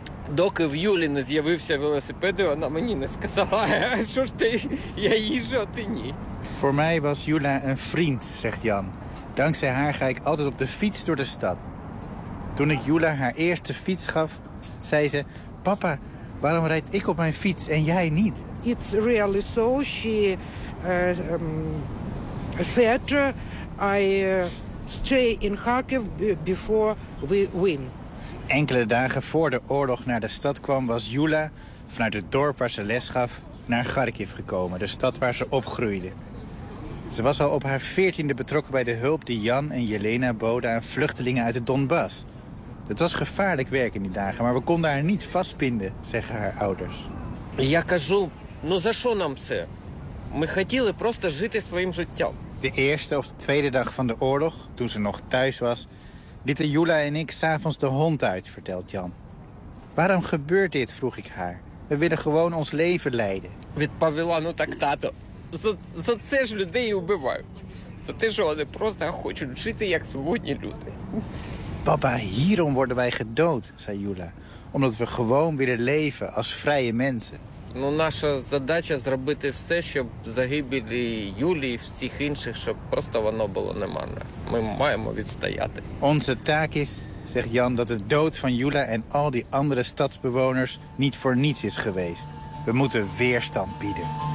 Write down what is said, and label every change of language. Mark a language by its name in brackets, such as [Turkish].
[Ukrainian] Доки в Юлі не з'явився велосипед, вона мені не сказала, що ж ти, я їжу, а ти ні. [Dutch] Voor mij was Julia een vriend, zegt Jan. Dankzij haar ga ik altijd op de fiets door de stad. Toen ik Julia haar eerste fiets gaf, zei ze: papa, waarom rijd ik op mijn fiets en jij niet? [English] It's really so. She said, I stay in Kharkiv before we win. [Dutch] Enkele dagen voor de oorlog naar de stad kwam, was Julia vanuit het dorp waar ze les gaf naar Kharkiv gekomen, de stad waar ze opgroeide. Ze was al op haar 14e betrokken bij de hulp die Jan en Jelena boden aan vluchtelingen uit de Donbass. Het was gevaarlijk werk in die dagen, maar we konden haar niet vastbinden, zeggen haar ouders. [Ukrainian] Я кажу, ну за що нам це? Ми хотіли просто жити своїм життям. [Dutch] De eerste of de tweede dag van de oorlog, toen ze nog thuis was, lieten Julia en ik 's avonds de hond uit, vertelt Jan. Waarom gebeurt dit, vroeg ik haar. We willen gewoon ons leven leiden. [Ukrainian] Відповіла, ну так, тато. за це ж людей убивають. За те, що вони просто хочуть жити, як свободні люди. [Dutch] Папа, hierom worden wij gedood, zei Jula. Omdat we gewoon willen leven als vrije mensen. [Ukrainian] Ну, наша задача зробити все, щоб загибелі Юлі і всіх інших, щоб просто воно було неманне. Ми маємо відстояти. [Dutch] Onze taak is, zegt Jan, dat de dood van Jula en al die andere stadsbewoners niet voor niets is geweest. We moeten weerstand bieden.